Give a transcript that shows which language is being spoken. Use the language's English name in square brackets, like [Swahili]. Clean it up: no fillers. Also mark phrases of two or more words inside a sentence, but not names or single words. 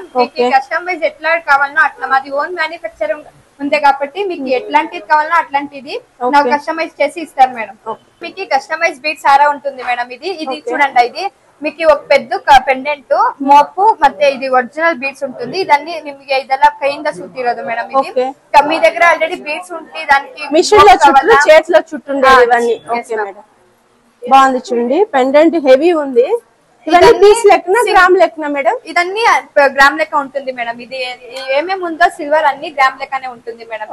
[Telugu] మీకు కస్టమైజ్ ఎట్లా కావాలన్నా అట్లా మాది [English] own manufacturing [Telugu] ఉంది కాబట్టి మీకు ఎట్లాంటిది కావాలన్నా అట్లాంటిది నాకు కస్టమైజ్ చేసి ఇస్తారు మేడం. మీకు [English] customize beads [Telugu] సారా ఉంటుంది మేడం. ఇది చూడండి, ఇది మీకు ఒక పెద్ద పెండెంట్ మోపు ಮತ್ತೆ ఇది [English] original beads [Telugu] ఉంటుంది. ఇదన్నీ [Kannada] నిಮಗೆ ಇದೆಲ್ಲ ಕೈಯಿಂದ ಸುತ್ತಿರೋದು [Telugu] మేడం. ఇది మీ దగ్గర [English] already beads [Telugu] ఉంటే దానికి మిషన్ లో చుట్టూ చేతిలో చుట్టుండేది ఇవన్నీ. [English] okay madam, [Telugu] బాగుంది చూడండి. [English] pendant heavy [Telugu] ఉంది. ఇవన్నీ పీస్ లెక్కన గ్రామ్ లెక్కన మేడం? ఇదన్నీ గ్రామ్ లెక్క ఉంటుంది మేడం. ఇది ఏమేమి ఉందో సిల్వర్ అన్ని గ్రామ్ లెక్కనే ఉంటుంది మేడం.